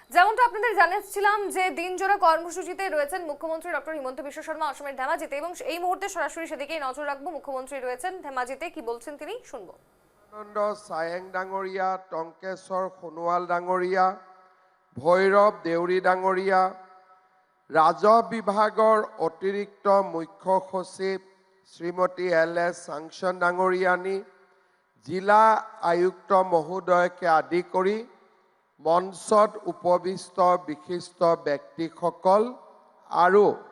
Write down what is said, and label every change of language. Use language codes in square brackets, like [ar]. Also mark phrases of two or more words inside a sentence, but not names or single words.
[bn] যেমনটা আপনাদের জানাচ্ছিলাম যে দিনজোড়া কর্মসূচিতে রয়েছেন মুখ্যমন্ত্রী ডক্টর হিমন্ত বিশ্ব শর্মা অসমের ধেমাজিতে, এবং এই মুহূর্তে সরাসরি সেদিকেই নজর রাখবো। মুখ্যমন্ত্রী রয়েছেন ধেমাজিতে, কি বলছেন তিনি শুনবো। [as] আনন্দ সায়েং ডাঙৰীয়া, টংকেশ্বৰ সোণোৱাল ডাঙৰীয়া, ভৈৰৱ দেউৰী ডাঙৰীয়া, ৰাজহ বিভাগৰ অতিৰিক্ত মুখ্য সচিব শ্ৰীমতী LS চাংচন ডাঙৰীয়ানী, জিলা আয়ুক্ত মহোদয়কে আদি কৰি মঞ্চত উপবিষ্ট বিশিষ্ট ব্যক্তিসকল আৰু